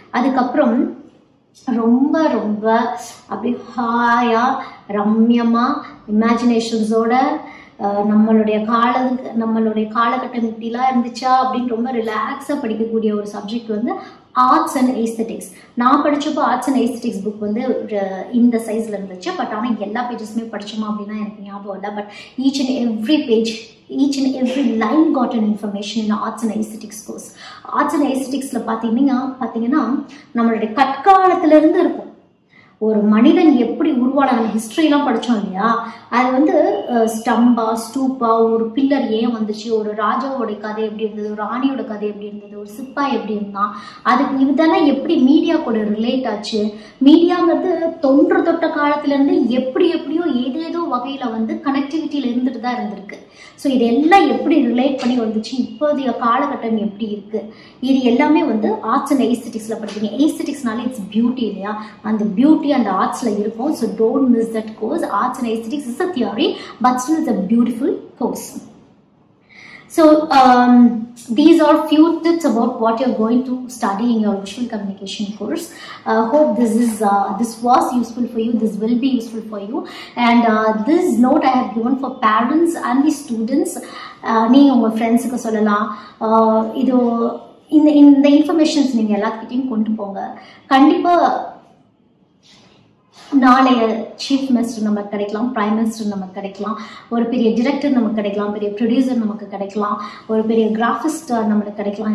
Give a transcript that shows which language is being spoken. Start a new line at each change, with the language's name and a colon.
Tamil: அதுக்கப்புறம் ரொம்ப ரொம்ப அப்படி ஹாயா ரம்யமா இமேஜினேஷன்ஸோட நம்மளுடைய காலகட்டம் இப்படிலாம் இருந்துச்சா அப்படின்னு ரொம்ப ரிலாக்ஸாக படிக்கக்கூடிய ஒரு சப்ஜெக்ட் வந்து ஆர்ட்ஸ் அண்ட் எஸ்தெட்டிக்ஸ். நான் படித்தப்போ ஆர்ட்ஸ் அண்ட் எஸ்தெட்டிக்ஸ் புக் வந்து இந்த சைஸில் இருந்துச்சு. பட் ஆனால் எல்லா பேஜஸுமே படித்தோமா அப்படின்னா எனக்கு ஞாபகம் இல்லை.
English: But each and every page, each and every line got an information in arts and aesthetics course.
Tamil: Arts and aestheticsல பார்த்தீங்கன்னா நம்மளுடைய கற்காலத்துல இருந்து இருக்கும். ஒரு மனிதன் எப்படி உருவான ஹிஸ்டரிலாம் படித்தோம் இல்லையா, அது வந்து ஸ்டம்பா, ஸ்டூப்பா, ஒரு பில்லர் ஏன் வந்துச்சு, ஒரு ராஜாவோட கதை எப்படி இருந்தது, ஒரு ராணியோட கதை எப்படி இருந்தது, ஒரு சிப்பாய் எப்படி இருந்தான், அதுக்கு இதெல்லாம் எப்படி மீடியா கூட ரிலேட் ஆச்சு. மீடியாங்கிறது தொட்ட காலத்துலேருந்து எப்படியோ ஏதேதோ வகையில் வந்து கனெக்டிவிட்டியில் இருந்துட்டு தான் இருந்திருக்கு. ஸோ இதெல்லாம் எப்படி ரிலேட் பண்ணி வந்துச்சு, இப்போதைய காலகட்டம் எப்படி இருக்கு, இது எல்லாமே வந்து ஆர்ட்ஸ் அண்ட் எஸ்தெட்டிக்ஸில் படிப்பீங்க. எஸ்தெட்டிக்ஸ்னாலே
English: it's beauty
Tamil: இல்லையா, அந்த beauty and arts la irukum.
English: So don't miss that course. Arts and aesthetics is a theory but still it's a beautiful course. So these are few tips about what you're going to study in your visual communication course. Hope this was useful for you. This will be useful for you. And this note I have given for parents and the students.
Tamil: நீங்க உங்க ஃப்ரெண்ட்ஸுக்கு சொல்லலாம். இது இந்த informations நீங்க எல்லாத்துக்கிட்டையும் கொண்டு போங்க. கண்டிப்பா நாளைய சீஃப் மினிஸ்டர் நமக்கு கிடைக்கலாம், பிரைம் மினிஸ்டர் நமக்கு கிடைக்கலாம், ஒரு பெரிய டிரெக்டர் நமக்கு கிடைக்கலாம், பெரிய ப்ரொடியூசர் நமக்கு கிடைக்கலாம், ஒரு பெரிய கிராஃபிஸ்ட் நம்மளுக்கு கிடைக்கலாம்.